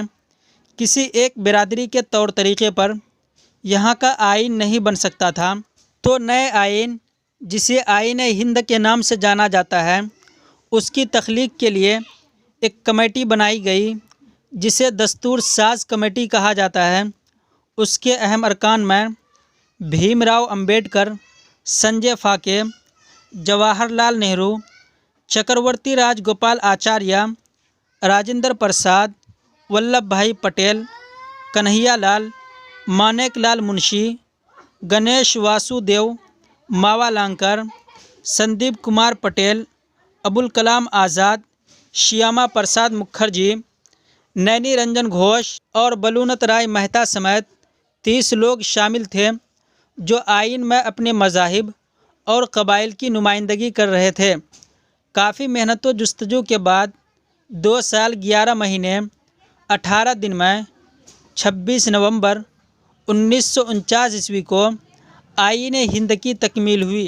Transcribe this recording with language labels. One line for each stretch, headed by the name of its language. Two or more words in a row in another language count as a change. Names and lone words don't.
Urdu: کسی ایک برادری کے طور طریقے پر یہاں کا آئین نہیں بن سکتا تھا، تو نئے آئین، جسے آئین ہند کے نام سے جانا جاتا ہے، اس کی تخلیق کے لیے ایک کمیٹی بنائی گئی جسے دستور ساز کمیٹی کہا جاتا ہے۔ اس کے اہم ارکان میں بھیم راؤ امبیڈکر، سنجے پھاکے، جواہر لال نہرو، چکرورتی راج گوپال آچاریہ، راجندر پرساد، ولبھ بھائی پٹیل، کنہیا لال، مانیک لال منشی، گنیش واسو دیو، ماوا لانکر، سندیپ کمار پٹیل، ابوالکلام آزاد، شیاما پرساد مکھرجی، نینی رنجن گھوش اور بلونت رائے مہتا سمیت 30 لوگ شامل تھے، جو آئین میں اپنے مذاہب اور قبائل کی نمائندگی کر رہے تھے۔ کافی محنت و جستجو کے بعد 2 سال 11 مہینے 18 دن میں 26 نومبر 1949 عیسوی کو آئین ہند کی تکمیل ہوئی۔